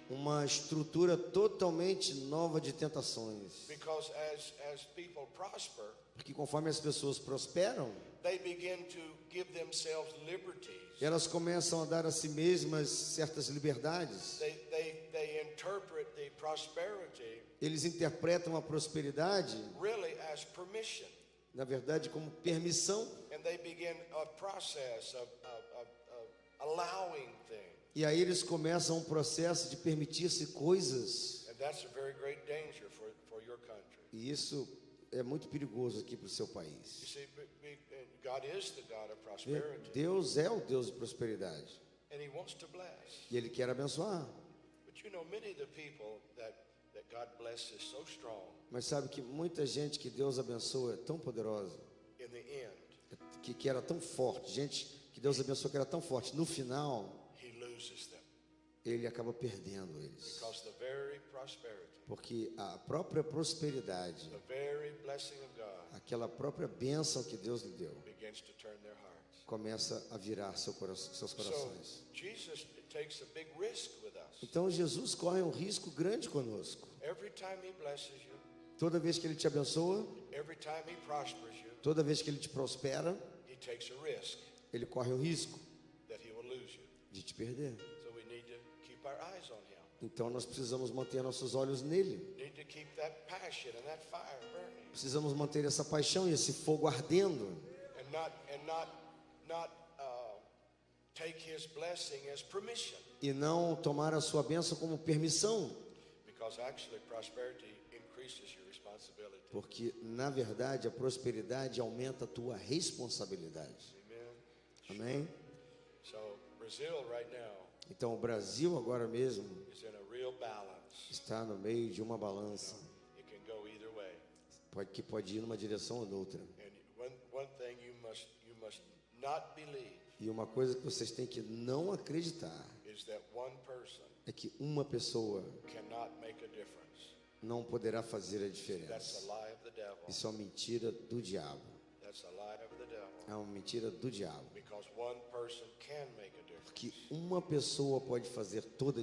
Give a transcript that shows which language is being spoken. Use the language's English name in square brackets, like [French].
[Portuguese] uma estrutura totalmente nova de tentações. [English] Because as people prosper, [Portuguese] Porque conforme as pessoas prosperam, [English] they begin to give themselves liberties. [Portuguese] elas começam a dar a si mesmas certas liberdades. [English] They interpret the prosperity [Portuguese] Eles interpretam a prosperidade, [English] really as permission. [Portuguese] na verdade, como permissão. [English] And they begin a process of allowing things. [Portuguese] E aí eles começam um processo de permitir-se coisas. [English] And that's a very great danger for your country. [Portuguese] E isso é muito perigoso aqui para o seu [English] You [Portuguese] país. [English] see, God is the God of prosperity. [Portuguese] Deus é o Deus de prosperidade. [English] And He wants to bless. [Portuguese] E Ele quer abençoar. [English] But you know, many of the people that God blesses so strong, [Portuguese] Mas sabe que muita gente que Deus abençoa é tão poderosa, [English] in the end, [Portuguese] que era tão forte, gente que Deus abençoou que era tão forte, no final [English] He loses them. [Portuguese] ele acaba perdendo eles. [English] Because the very prosperity, [Portuguese] Porque a própria prosperidade, [English] the very blessing of God [Portuguese] aquela própria bênção que Deus lhe deu, [English] begins to turn their hearts. [Portuguese] começa a virar seus [English] So [Portuguese] corações. [English] Jesus takes a big risk with us. [Portuguese] Então Jesus corre um risco grande conosco. [English] Every time He blesses you, [Portuguese] Toda vez que Ele te abençoa, [English] every time He prospers you, [Portuguese] toda vez que Ele te prospera, [English] He takes a risk [Portuguese] Ele corre o risco [English] that He will lose you. [Portuguese] de te perder. [English] So we need to keep our eyes on Him. [Portuguese] Então nós precisamos manter nossos olhos nele. [English] Need to keep that passion and that fire burning, [Portuguese] Precisamos manter essa paixão e esse fogo ardendo. [English] and not take His blessing as permission, [Portuguese] E não tomar a sua bênção como permissão. [English] because actually prosperity increases your responsibility. [Portuguese] Porque, na verdade, a prosperidade aumenta a tua responsabilidade. [English] Amen. [Portuguese] Amém? [English] So Brazil right now [Portuguese] Então, o Brasil agora mesmo [English] is in a real balance. [Portuguese] está no meio de uma balança. [English] It can go either way. [Portuguese] Que pode ir numa direção ou noutra. [English] And one thing you must not believe [Portuguese] E uma coisa que vocês têm que não acreditar [English] is that one person [Portuguese] é que uma pessoa [English] cannot make a difference. [Portuguese] não poderá fazer a [English] That's [Portuguese] diferença. [English] a lie of the devil. [Portuguese] Isso é uma mentira do diabo. [English] That's a lie of the devil. [Portuguese] É uma mentira do diabo. [English] Because one person can make a difference. [Portuguese] Que uma pessoa pode fazer toda a